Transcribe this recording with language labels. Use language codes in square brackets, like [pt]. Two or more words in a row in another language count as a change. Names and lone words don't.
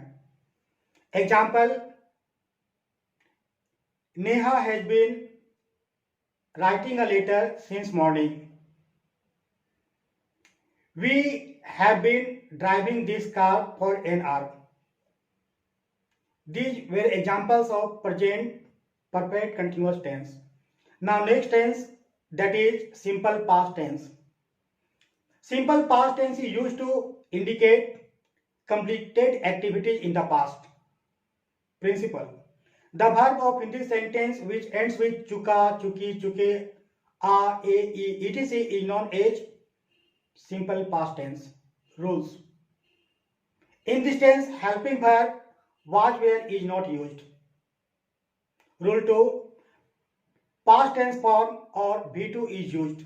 [en] Example: Neha has been writing a letter since morning. We have been driving this car for an hour. These were examples of present perfect continuous tense. Now next tense, that is simple past tense. Simple past tense is used to indicate completed activities in the past. Principle: the verb of Hindi sentence which ends with [hi] चुका, चुकी, चुके, [en] a, e, etc. is known as simple past tense. Rules: in this tense, helping verb was where is not used. Rule 2: past tense form or V2 is used.